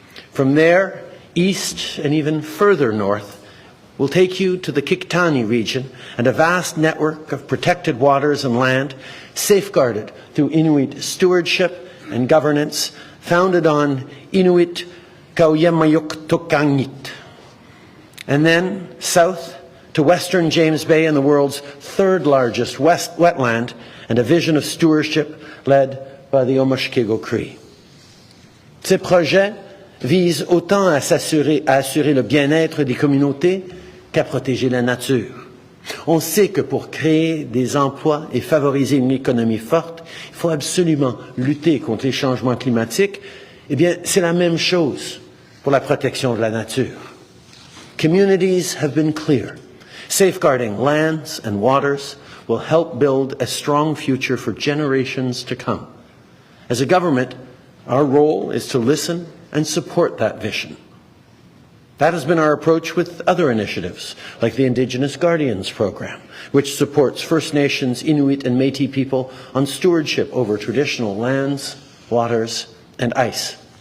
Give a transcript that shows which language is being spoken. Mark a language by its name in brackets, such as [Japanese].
[English] From there, east and even further north, will take you to the Qikiqtani region and a vast network of protected waters and land, safeguarded through Inuit stewardship and governance, founded on Inuit Kauyamayuk. And then south to western James Bay and the world's 3rd largest wetland, and a vision of stewardship led by the Omushkego Cree. [French] Ces projets vise autant à assurer le bien-être des communautés qu'à protéger la nature. On sait que pour créer des emplois et favoriser une économie forte, il faut absolument lutter contre les changements climatiques. Eh bien, c'est la même chose pour la protection de la nature. [English] Communities have been clear. Safeguarding lands and waters will help build a strong future for generations to come. As a government, our role is to listen and support that vision. That has been our approach with other initiatives, like the Indigenous Guardians Program, which supports First Nations, Inuit, and Métis people on stewardship over traditional lands, waters, and ice.